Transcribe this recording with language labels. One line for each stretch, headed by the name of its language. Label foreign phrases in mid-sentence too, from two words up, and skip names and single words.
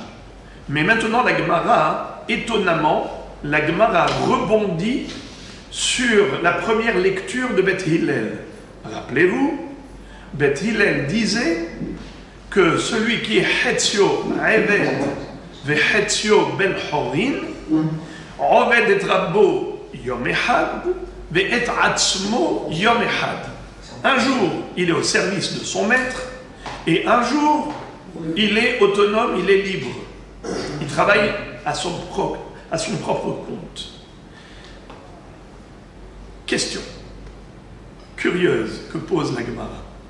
French: Mais maintenant la Gemara, étonnamment, la Gemara rebondit sur la première lecture de Beth Hillel. Rappelez-vous, Beth Hillel disait que celui qui est
Hebrew: חציו עבד וחציו בן חורין, עובד את רבו יום אחד ואת עצמו יום אחד.
French: Un jour, il est au service de son maître, et un jour, il est autonome, il est libre. Il travaille à son propre compte. Question curieuse que pose la Gemara.